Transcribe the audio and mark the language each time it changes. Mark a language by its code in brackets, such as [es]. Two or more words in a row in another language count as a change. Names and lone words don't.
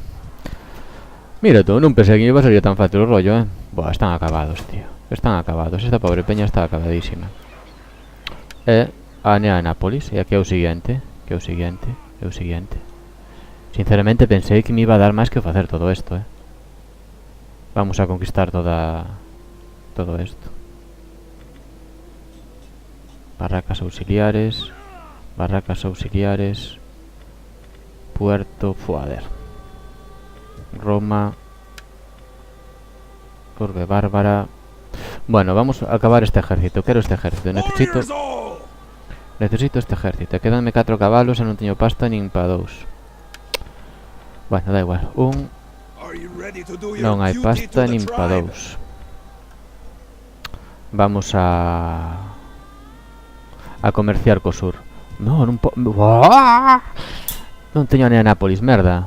[gl] Mira tú, non pensei que iba a ser tan fácil o rollo, Buah, [es] están acabados, tío. Están acabados. Esta pobre peña está acabadísima. [gl] A Nápoles. E aquí é o seguinte. Que é o seguinte. É o seguinte. Sinceramente pensei que me iba a dar máis que facer todo isto, [es] Vamos a conquistar todo esto. [gl] Barracas auxiliares. Barracas auxiliares. Puerto Fuader. Roma. Urbe Bárbara. [es] Bueno, vamos a acabar este ejército. [gl] Quero este ejército. [es] Necesito este ejército. [gl] Quedanme 4 cabalos e non teño pasta nin pa 2. Bueno, da igual. Non hai pasta nin pa 2. Vamos a comerciar co sur. No, non non teño nem a Nápoles, merda.